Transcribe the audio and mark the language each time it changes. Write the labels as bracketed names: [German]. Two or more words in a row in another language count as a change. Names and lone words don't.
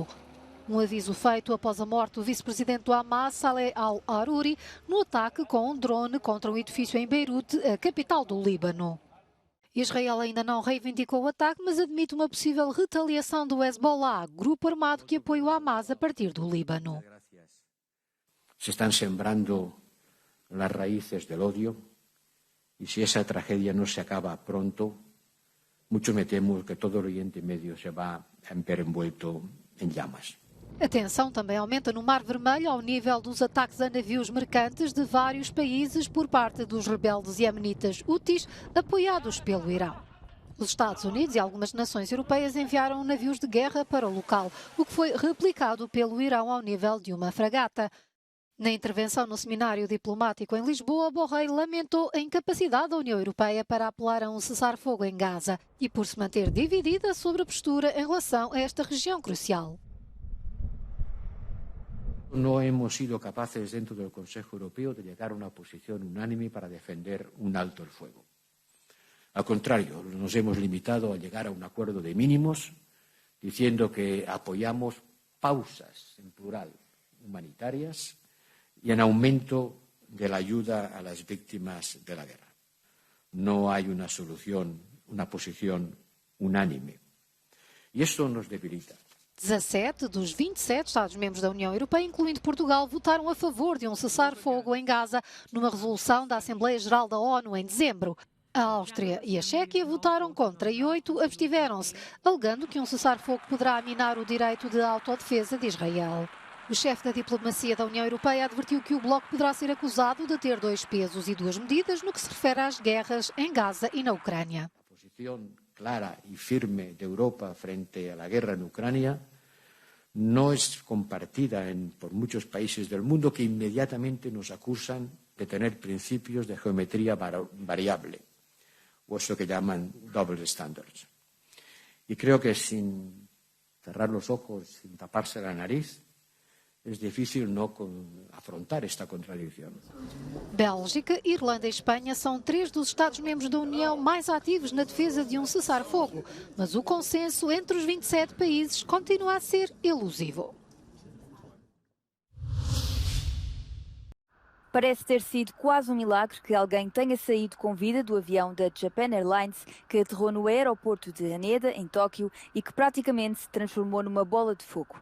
[Portuguese] Um aviso feito após a morte do vice-presidente do Hamas, Saleh al-Aruri, no ataque com um drone contra um edifício em Beirute, a capital do Líbano. Israel ainda não reivindicou o ataque, mas admite uma possível retaliação do Hezbollah, grupo armado que apoia o Hamas a partir do Líbano. [Spanish] Se están sembrando las raíces del odio y si esa tragedia no se acaba pronto, mucho me temo que todo el Oriente Medio se va a ver envuelto en llamas. [Portuguese] A tensão também aumenta no Mar Vermelho ao nível dos ataques a navios mercantes de vários países por parte dos rebeldes iemenitas Houthis, apoiados pelo Irão. Os Estados Unidos e algumas nações europeias enviaram navios de guerra para o local, o que foi replicado pelo Irão ao nível de uma fragata. Na intervenção no seminário diplomático em Lisboa, Borrell lamentou a incapacidade da União Europeia para apelar a um cessar-fogo em Gaza e por se manter dividida sobre a postura em relação a esta região crucial. [Spanish] No hemos sido capaces dentro del Consejo Europeo de llegar a una posición unánime para defender un alto el fuego. Al contrario, nos hemos limitado a llegar a un acuerdo de mínimos, diciendo que apoyamos pausas, en plural, humanitarias y en aumento de la ayuda a las víctimas de la guerra. No hay una solución, una posición unánime. Y esto nos debilita. [Portuguese] 17 dos 27 Estados-membros da União Europeia, incluindo Portugal, votaram a favor de um cessar-fogo em Gaza numa resolução da Assembleia Geral da ONU em dezembro. A Áustria e a Chequia votaram contra e 8 abstiveram-se, alegando que um cessar-fogo poderá minar o direito de autodefesa de Israel. O chefe da diplomacia da União Europeia advertiu que o bloco poderá ser acusado de ter dois pesos e duas medidas no que se refere às guerras em Gaza e na Ucrânia. [Spanish] A posición clara y firme de Europa frente a la guerra en Ucrania no es compartida por muchos países del mundo que inmediatamente nos acusan de tener principios de geometría variable, o eso que llaman [English] double standards. [Spanish] Y creo que sin cerrar los ojos, sin taparse la nariz, es difícil no afrontar esta contradição. [Portuguese] Bélgica, Irlanda e Espanha são 3 dos Estados-membros da União mais ativos na defesa de um cessar-fogo, mas o consenso entre os 27 países continua a ser elusivo. Parece ter sido quase um milagre que alguém tenha saído com vida do avião da Japan Airlines que aterrou no aeroporto de Haneda, em Tóquio, e que praticamente se transformou numa bola de fogo.